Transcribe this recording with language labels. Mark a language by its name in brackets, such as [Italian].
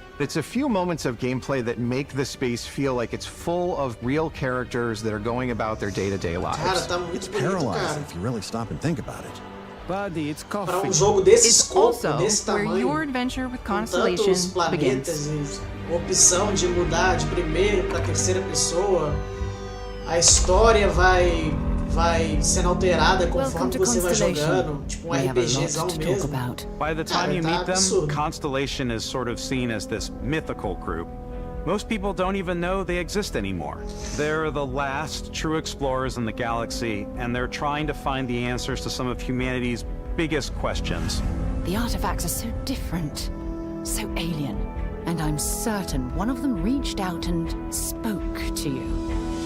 [English] It's a few moments of gameplay that make the space feel like it's full of real characters that are going about their day-to-day lives. It's paralyzing if you really stop and think about it. Buddy, it's coffee. It's also where your adventure with Constellation begins. [Portuguese] Opção de mudar de primeira para terceira pessoa. A história vai sendo alterada conforme você vai jogando, tipo RPGzão mesmo. [English] By the time you meet them, Constellation is sort of seen as this mythical group. Most people don't even know they exist anymore. They're the last true explorers in the galaxy, and they're trying to find the answers to some of humanity's biggest questions. The artifacts are so different, so alien, and I'm certain one of them reached out and spoke to you.